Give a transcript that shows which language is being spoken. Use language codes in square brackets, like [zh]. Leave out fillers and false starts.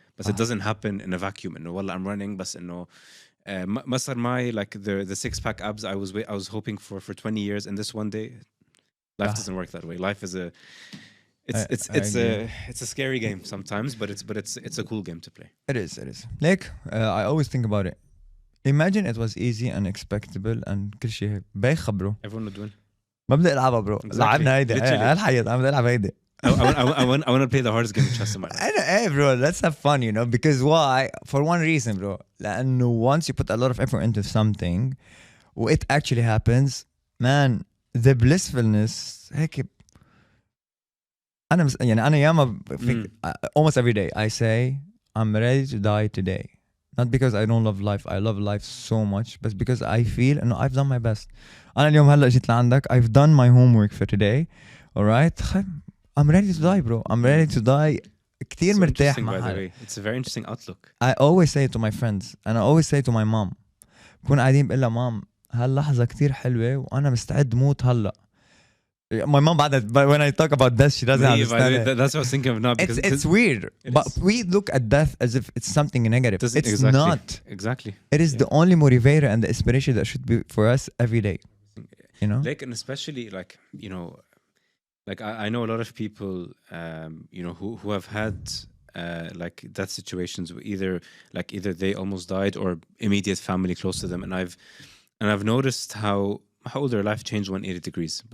[en] But it doesn't happen in a vacuum. And well, I'm running, but masar my like the 6-pack abs I was hoping for 20 years, and this one day, life doesn't work that way. Life is it's a scary game sometimes, but it's a cool game to play. It is. Like I always think about it. Imagine it was easy and expectable and [ar] كل شيء بايخ [en] bro. Everyone would win. [ar] ما بدي العبها برو. لعبنا هيدي هالحياة انا بدي العب هيدي. [en] I want to play the hardest game of chess in my life. Hey bro, let's have fun, you know, because why? For one reason bro. لأنه once you put a lot of effort into something it actually happens, man, the blissfulness هيك. [ar] أنا ياما [en] almost every day I say I'm ready to die today. Not because I don't love life. I love life so much, but because I feel and I've done my best. [ar] أنا اليوم هلا جيت لعندك. [en] I've done my homework for today. All right. I'm ready to die, bro. I'm ready to die. [ar] كتير مرتاح مع حالي. [en] It's a very interesting outlook. I always say it to my friends and I always say to my mom. [ar] بكون قاعدين بقول لها مام هاللحظة كتير حلوة وأنا مستعد موت هلا. [en] My mom, when I talk about death, she doesn't understand it. That's what I was thinking of now. Because it's weird, but we look at death as if it's something negative. It's not. Exactly. It is the only motivator and the inspiration that should be for us every day. You know? Like, and especially like, you know, like I know a lot of people, you know, who have had like death situations where either they almost died or immediate family close to them. And I've noticed how their life changed 180 degrees.